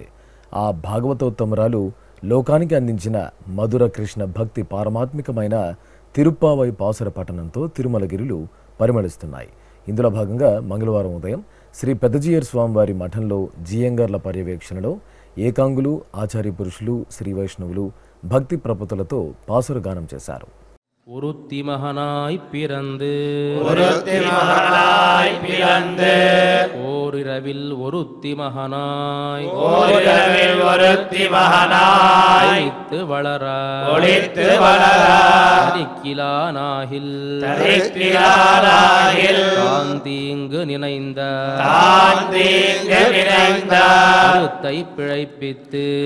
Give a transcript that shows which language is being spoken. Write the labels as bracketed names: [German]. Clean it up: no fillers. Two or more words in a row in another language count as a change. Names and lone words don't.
[Telugu] ఆ భాగవతోత్తమురాలు లోకానికి అందించిన మధుర కృష్ణ భక్తి పారమాత్మికమైన తిరుప్పావై పాసుర పఠనంతో తిరుమలగిరులు పరిమళిస్తున్నాయి. ఇందులో భాగంగా మంగళవారం ఉదయం శ్రీ పెద్దజీయర్ స్వామివారి మఠంలో జీయంగర్ల పర్యవేక్షణలో ఏకాంగులు, ఆచార్య పురుషులు, శ్రీ వైష్ణవులు భక్తి ప్రపతులతో పాసుర గానం చేశారు. [Tamil] ஒருத்தி மகனாய் பிறந்து ஓரிரவில் ஒருத்தி மகனாய் ஒளித்து வளர தரிக்கிலானாகில் தாந்தீங்கு நினைந்த கருத்தை பிழைப்பித்து